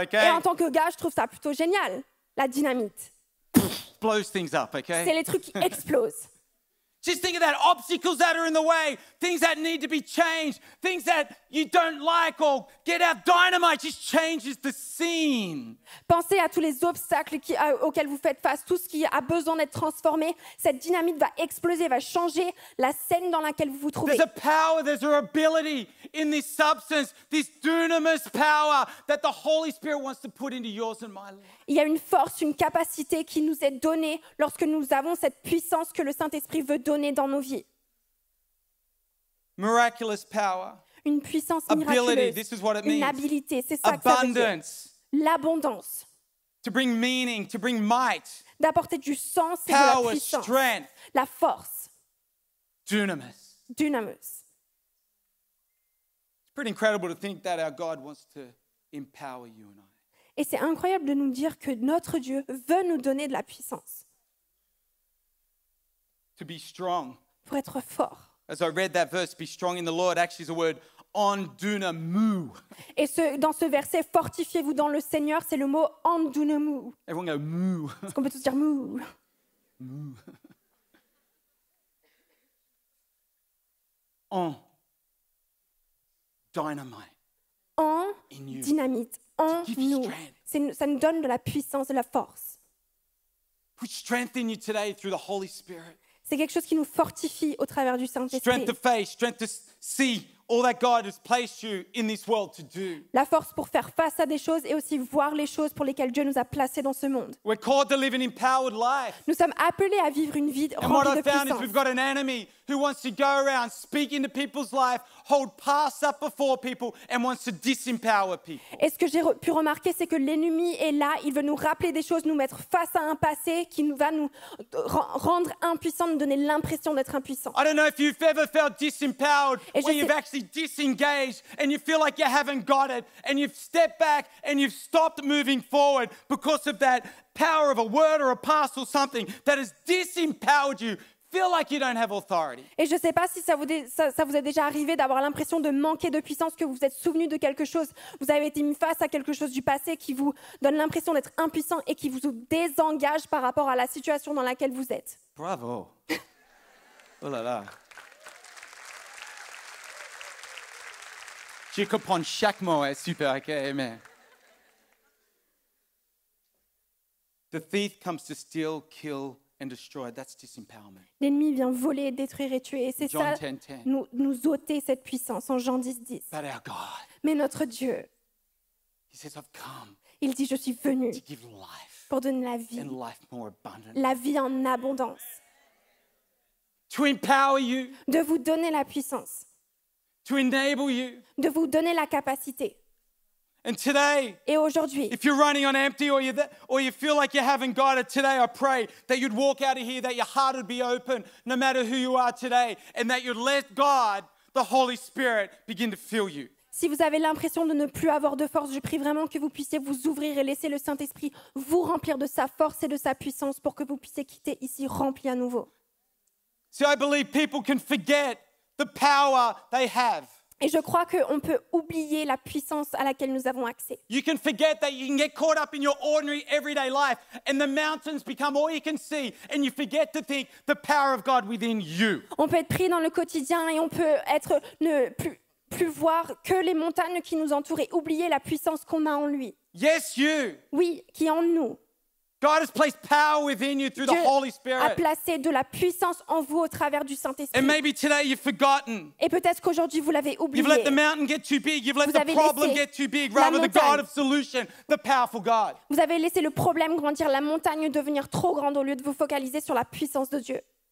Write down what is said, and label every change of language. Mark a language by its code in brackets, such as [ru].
[fr] Et [en] okay? [fr] en tant que gars, je trouve ça plutôt génial, la dynamite. [en] Blows things up, okay? [fr] C'est les trucs qui explosent. [en] Just think of that, obstacles that are in the way, things that need to be changed, things that you don't like, or get out. Dynamite just changes the scene. [fr] Pensez à tous les obstacles auxquels vous faites face, tout ce qui a besoin d'être transformé. Cette dynamite va exploser, va changer la scène dans laquelle vous vous trouvez. [en] There's a power, there's an ability in this substance, this dunamis power that the Holy Spirit wants to put into yours and my life. [fr] Il y a une force, une capacité qui nous est donnée lorsque nous avons cette puissance que le Saint-Esprit veut donner dans nos vies. [en] Miraculous power, [fr] Une puissance [en] ability, [fr] miraculeuse, [en] this is what it [fr] une [en] means. [fr] habilité, c'est ça que ça veut dire. [en] Abundance, [fr] L'abondance, [en] to bring meaning, to bring might, [fr] d'apporter du sens et de la [en] power, [fr] puissance, [en] strength, [fr] la force, [en] dunamis. [fr] dunamis. [en] It's pretty incredible to think that our God wants to empower you and I. [fr] Et c'est incroyable de nous dire que notre Dieu veut nous donner de la puissance [en] To be strong. [fr] pour être fort. [en] As I read that verse, be strong in the Lord, actually is a word on dunamu. [fr] Et dans ce verset, fortifiez-vous dans le Seigneur, c'est le mot andunemu. [en] Everyone go moo. [fr] Est-ce qu'on peut tous dire mou? [en] On dynamite. [fr] En [en] In you. [fr] dynamite, en [en] give you [fr] nous. [en] strength. [fr] Ça nous donne de la puissance, de la force. [en] Put strength in you today through the Holy Spirit. [fr] C'est quelque chose qui nous fortifie au travers du Saint-Esprit. [en] Strength to face, strength to see all that God has placed you in this world to do. [fr] La force pour faire face à des choses et aussi voir les choses pour lesquelles Dieu nous a placés dans ce monde. [en] We're called to live an empowered life. [fr] Nous sommes appelés à vivre une vie [en] And what [fr] remplie [en] I [fr] de [en] found is [fr] puissance. [en] we've got an enemy who wants to go around, speak into people's life, hold past up before people, and wants to disempower people. [fr] Et ce que j'ai pu remarquer, c'est que l'ennemi est là, il veut nous rappeler des choses, nous mettre face à un passé qui va nous rendre impuissants, nous donner l'impression d'être impuissants. [en] I don't know if you've ever felt disempowered, [fr] Et je [en] where you've [fr] sais- [en] actually disengaged and you feel like you haven't got it, and you've stepped back and you've stopped moving forward because of that power of a word or a past or something that has disempowered you. Feel like you don't have authority. [fr] Et je ne sais pas si ça vous est déjà arrivé d'avoir l'impression de manquer de puissance, que vous vous êtes souvenu de quelque chose, vous avez été mis face à quelque chose du passé qui vous donne l'impression d'être impuissant et qui vous désengage par rapport à la situation dans laquelle vous êtes. Bravo. Oh là là. Je comprends chaque mot, hein, super, ok, amen. [en] The thief comes to steal, kill, and destroy. That's disempowerment. [fr] L'ennemi vient voler, détruire et tuer. Et c'est [en] John [fr] ça, [en] 10:10. [fr] nous ôter cette puissance en Jean 10:10. [en] But our God, [fr] Mais notre Dieu, [en] He says, I've come [fr] il dit, je suis venu [en] to give life [fr] pour donner la vie, [en] and life more abundant. [fr] la vie en abondance, [en] To empower you, [fr] de vous donner la puissance, [en] to enable you. [fr] de vous donner la capacité. [en] And today, [fr] Et aujourd'hui, [en] if you're running on empty or you feel like you haven't got it today, I pray that you'd walk out of here, that your heart would be open no matter who you are today, and that you'd let God, the Holy Spirit, begin to fill you. [fr] si vous avez l'impression de ne plus avoir de force, je prie vraiment que vous puissiez vous ouvrir et laisser le Saint-Esprit vous remplir de sa force et de sa puissance pour que vous puissiez quitter ici rempli à nouveau. [en] See, I believe people can forget the power they have. [fr] Et je crois qu'on peut oublier la puissance à laquelle nous avons accès. [en] You can forget that you can get caught up in your ordinary everyday life and the mountains become all you can see and you forget to think the power of God within you. [fr] On peut être pris dans le quotidien et on peut ne plus voir que les montagnes qui nous entourent et oublier la puissance qu'on a en lui. [en] Yes, you. [fr] Oui, qui est en nous. [en] God has placed power within you through the [fr] Dieu [en] Holy [fr] a [en] Spirit. [fr] placé de la puissance en vous au travers du Saint-Esprit. [en] And maybe today you've forgotten. [fr] Et peut-être qu'aujourd'hui vous l'avez oublié. [en] You've let the mountain get too big. You've let [fr] Vous [en] the [fr] avez [en] problem [fr] laissé [en] get too big. [fr] la [en] Rather, the [fr] montagne. [en] God of solution, the powerful God. [fr] Vous avez laissé le problème grandir, la montagne devenir trop grande au lieu de vous focaliser sur la puissance de Dieu.